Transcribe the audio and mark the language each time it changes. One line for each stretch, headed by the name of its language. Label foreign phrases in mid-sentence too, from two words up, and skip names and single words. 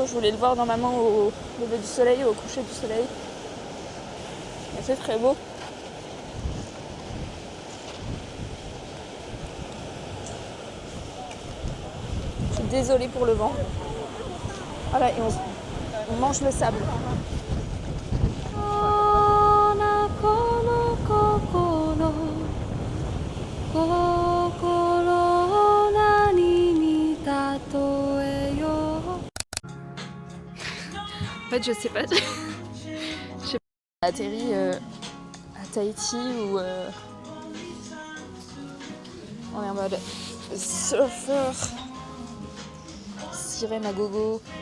French: Je voulais le voir normalement au lever du soleil ou au coucher du soleil. Et c'est très beau. Je suis désolée pour le vent. Voilà, et on mange le sable.
Japanese: この心を何に例えよう
French: En fait, je sais pas. Je sais pas. Atterri à Tahiti où on est en mode surfeur, sirène à gogo.